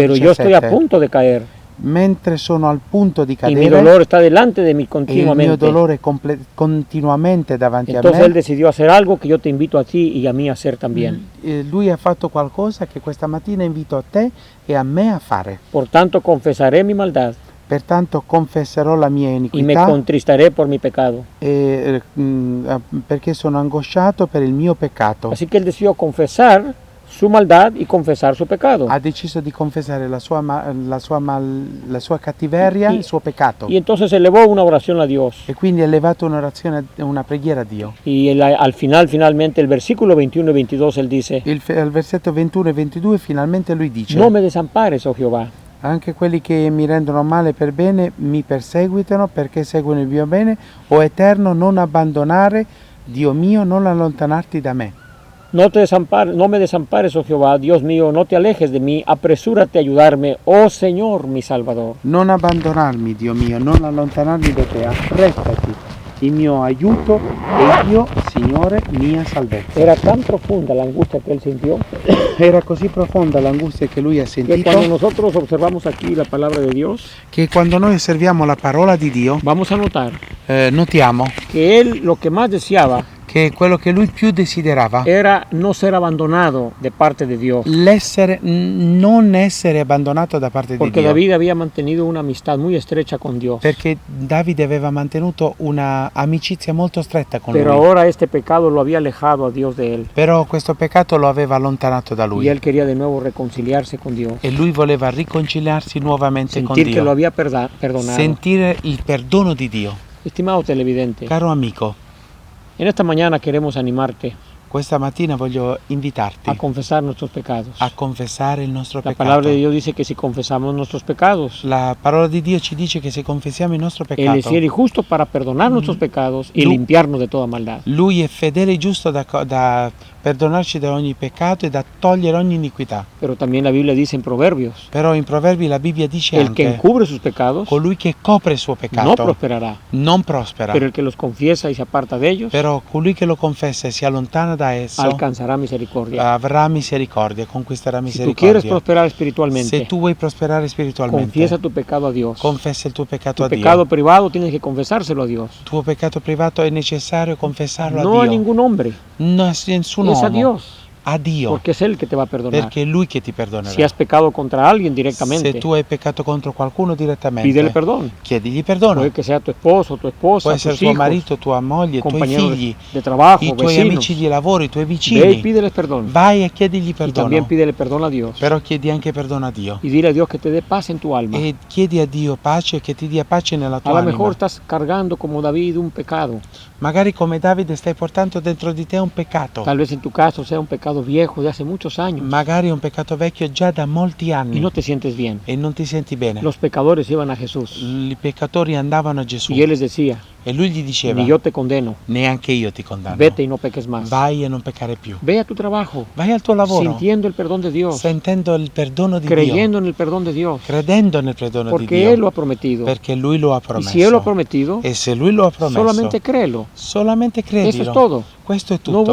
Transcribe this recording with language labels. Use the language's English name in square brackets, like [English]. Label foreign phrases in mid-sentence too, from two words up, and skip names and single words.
[Spanish] Pero yo estoy a 17. punto de caer [Italian] Mentre sono al punto di [Spanish] y mi [Italian] cadere [Spanish] dolor está delante de mí [Italian] e il mio [Spanish] continuamente. [Italian] dolore è continuamente davanti a [Spanish] Entonces él [Italian] me, [Spanish] decidió hacer algo que yo te invito a ti y a mí a hacer también. [Italian] lui ha fatto qualcosa che questa mattina invito a te e a me a fare. [Spanish] Por tanto, confesaré mi maldad [Italian] Pertanto confesserò la mia [Spanish] y me [Italian] iniquità [Spanish] contristaré por mi pecado. [Italian] perché sono angosciato per il mio peccato. [Spanish] Así que él decidió confesar su maldad y confesar su pecado. [Italian] Ha deciso di confessare la sua cattiveria, il suo peccato. [Spanish] Y entonces elevó una oración a Dios. [Italian] E quindi ha elevato un'orazione, una preghiera a Dio. [Spanish] Y al final, finalmente, el versículo 21 y 22, él dice, [Italian] Al versetto 21 e 22 finalmente lui dice: [Spanish] no me desampares, oh Jehová, [Italian] anche quelli che mi rendono male per bene mi perseguitano perché seguono il mio bene. O Eterno, non abbandonare, Dio mio, non allontanarti da me. [Spanish] no me desampares, oh Jehová, Dios mío, no te alejes de mí, apresúrate a ayudarme, oh Señor, mi Salvador. [Italian] Non abbandonarmi, Dio mio, non allontanarmi da te, apprestati, il mio aiuto e io, Signore, mia salvezza. [Spanish] Era tan profunda la angustia que él sintió [Italian] Era così profonda l'angustia che lui ha [Spanish] que [Italian] sentito [Spanish] cuando nosotros observamos aquí la palabra de Dios, [Italian] che quando noi osserviamo la parola di Dio [Spanish] vamos a notar [Italian] notiamo [Spanish] que él lo que más deseaba [Italian] che quello che lui più desiderava [Spanish] era no ser abandonado de parte de Dios, [Italian] non essere abbandonato da parte di [Spanish] porque [Italian] Dio, [Spanish] David había mantenido una amistad muy estrecha con Dios. [Italian] perché Davide aveva mantenuto una amicizia molto stretta con [Spanish] Pero [Italian] lui, [Spanish] ahora este pecado lo había alejado a Dios de él [Italian] però questo peccato lo aveva allontanato da [Spanish] y [Italian] lui [Spanish] él quería de nuevo reconciliarse con Dios, [Italian] e lui voleva riconciliarsi nuovamente con [Spanish] sentir que lo [Italian] Dio, [Spanish] había perdonado. [Italian] sentire il perdono di Dio. [Spanish] Estimado televidente, [Italian] Caro amico, [Spanish] en esta mañana queremos animarte [Italian] questa mattina voglio invitarti [Spanish] a confesar nuestros pecados. [Italian] a confessare il nostro [Spanish] La [Italian] peccato. [Spanish] palabra de Dios dice que si confesamos nuestros pecados, [Italian] La parola di Dio ci dice che se confessiamo il nostro [Spanish] Él es [Italian] peccato, [Spanish] fiel y justo para perdonar nuestros pecados y [Italian] Lu- [Spanish] limpiarnos de toda maldad. [Italian] Lui è fedele e giusto da perdonarci da ogni peccato e da togliere ogni iniquità. [Spanish] Pero también la Biblia dice en Proverbios, [Italian] Però in Proverbi la Bibbia dice [Spanish] el que [Italian] anche: [Spanish] encubre sus pecados [Italian] colui che copre il suo [Spanish] no [Italian] peccato [Spanish] prosperará, [Italian] non prospera, [Spanish] pero el que los confiesa y se aparta de ellos [Italian] però colui che lo confessa e si allontana da esso [Spanish] alcanzará misericordia. [Italian] avrà misericordia, conquisterà [Spanish] Si tú quieres [Italian] misericordia. [Spanish] prosperar [Italian] Se [Spanish] espiritualmente, [Italian] tu vuoi prosperare spiritualmente, [Spanish] confiesa tu pecado a Dios. [Italian] confessa il tuo peccato [Spanish] Tu [Italian] a Dio. [Spanish] pecado privado tienes que confesárselo a Dios. [Italian] Il tuo peccato privato è necessario confessarlo [Spanish] No a [Italian] a Dio. [Spanish] ningún hombre, [Italian] Non a nessun [Spanish] es a [Italian] uomo, [Spanish] Dios, [Italian] a Dio, [Spanish] porque es Él que te va a perdonar. [Italian] perché è Lui che ti perdonerà. [Spanish] Si has pecado contra alguien [Italian] Se [Spanish] directamente, [Italian] tu hai peccato contro qualcuno direttamente, [Spanish] pídele perdón. [Italian] chiedigli perdono. [Spanish] Puede que sea tu esposo, tu esposa, [Italian] Può essere [Spanish] tus [Italian] tuo [Spanish] hijos, [Italian] marito, tua moglie, i tuoi [Spanish] compañeros [Italian] figli, [Spanish] de trabajo, [Italian] i tuoi [Spanish] vecinos. [Italian] amici di lavoro, i tuoi [Spanish] Ve y [Italian] vicini. [Spanish] pídele perdón. [Italian] Vai e chiedigli [Spanish] Y [Italian] perdono. [Spanish] también pídele perdón a Dios. [Italian] Però chiedi anche perdono a Dio. [Spanish] Y dile a Dios que te dé paz en tu alma. [Italian] E chiedi a Dio pace e che ti dia pace nella [Spanish] A [Italian] tua [Spanish] lo [Italian] anima. [Spanish] mejor estás cargando como David un pecado. [Italian] Magari come Davide stai portando dentro di te un peccato. [Spanish] Tal vez en tu caso sea un pecado viejo de hace muchos años [Italian] Magari un peccato vecchio già da molti anni [Spanish] y no te sientes bien. [Italian] e non ti senti bene. [Spanish] Los pecadores iban a Jesús [Italian] I peccatori andavano a Gesù [Spanish] y Él les decía, [Italian] e lui gli diceva: [Spanish] ni yo te condeno, [Italian] neanche io ti condanno. [Spanish] vete y no peques más. [Italian] Vai e non peccare più. [Spanish] Ve a tu trabajo, [Italian] Vai al tuo lavoro [Spanish] sintiendo el perdón de Dios, [Italian] sentendo il perdono di [Spanish] creyendo en el perdón de Dios, [Italian] Dio, credendo nel perdono di [Spanish] porque [Italian] Dio, [Spanish] Él lo ha prometido. [Italian] perché lui lo ha [Spanish] Y [Italian] promesso. [Spanish] si Él lo ha prometido, [Italian] E se lui lo ha promesso, [Spanish] solamente créelo. [Italian] solamente credilo. [Spanish] Eso es todo. [Italian] Questo è [Spanish] No